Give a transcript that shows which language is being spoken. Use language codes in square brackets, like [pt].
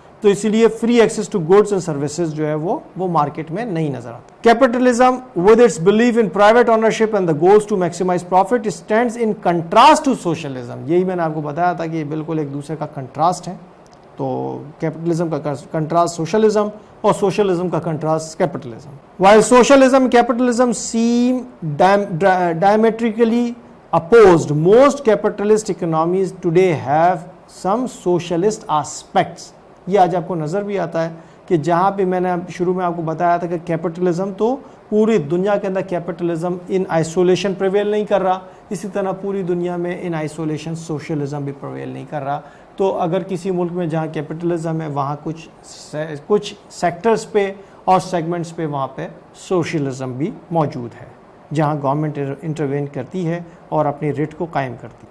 [ur] تو اسی لیے [en] free access to goods and services [ur] جو ہے وہ مارکیٹ میں نہیں نظر آتا. [en] Capitalism with its belief in private ownership and the goals to maximise profit stands in contrast to socialism. [ur] یہی میں نے آپ کو بتایا تھا کہ یہ بالکل ایک دوسرے کا کنٹراسٹ ہے. تو کیپٹلزم کا کنٹراسٹ سوشلزم اور سوشلزم کا contrast capitalism. [en] While socialism and capitalism seem diametrically opposed, most capitalist economies today have some socialist aspects. [ur] یہ آج آپ کو نظر بھی آتا ہے کہ جہاں پہ میں نے شروع میں آپ کو بتایا تھا کہ کیپٹلزم تو پوری دنیا کے اندر کیپٹلزم [en] in isolation [ur] پریویل نہیں کر رہا, اسی طرح پوری دنیا میں ان آئسولیشن سوشلزم بھی پریویل نہیں کر رہا. تو اگر کسی ملک میں جہاں کیپٹلزم ہے وہاں کچھ سیکٹرز پہ اور سیگمنٹس پہ وہاں پہ سوشلزم بھی موجود ہے جہاں گورنمنٹ انٹروین کرتی ہے اور اپنی ریٹ کو قائم کرتی.